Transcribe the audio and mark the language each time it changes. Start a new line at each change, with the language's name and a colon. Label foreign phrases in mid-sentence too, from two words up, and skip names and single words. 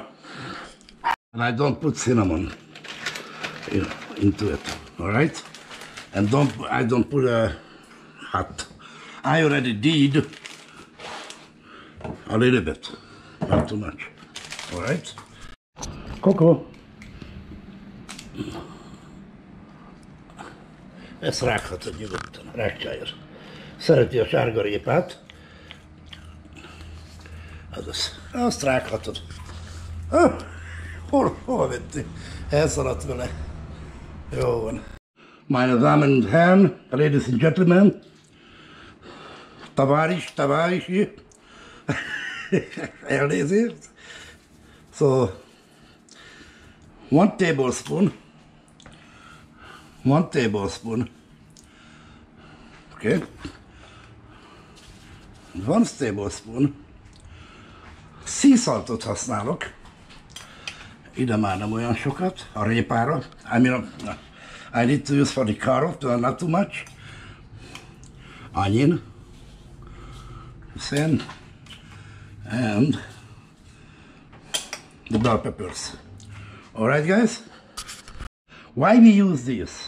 English: And I don't put cinnamon into it, all right? And I don't put a hot. I already did a little bit, not too much, all right? Coco.
Hungarian: Ezt rághatod nyugodtan, rágcsájra. Szereti a sárgarépát. Azaz, azt rághatod. Hol vettél? Elszaladt vele. Jó van.
German: Meine Damen und Herren,
English: ladies and gentlemen, tavárisi, elnézést. So, 1 tablespoon, okay, 1 tablespoon, sea
Hungarian: saltot használok, ide már nem olyan sokat, a répára,
English: I need to use for the carrot, not too much, onion, and the bell peppers. Alright guys? Why we use this?